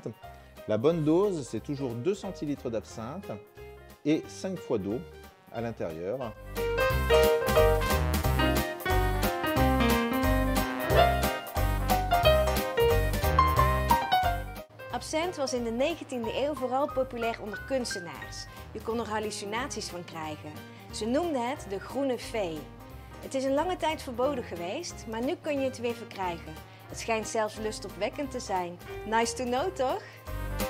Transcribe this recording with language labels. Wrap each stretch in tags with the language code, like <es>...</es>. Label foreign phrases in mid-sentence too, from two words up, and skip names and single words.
<fr>La bonne dose, c'est toujours 2 centilitres d'absinthe et 5 fois d'eau à l'intérieur.</fr> <nl>Absinthe was in de 19e eeuw vooral populair onder kunstenaars. Je kon er hallucinaties van krijgen. Ze noemden het de groene fee. Het is een lange tijd verboden geweest, maar nu kun je het weer verkrijgen. Het schijnt zelfs lustopwekkend te zijn.</nl> <en>Nice to know,</en> <nl>toch?</nl>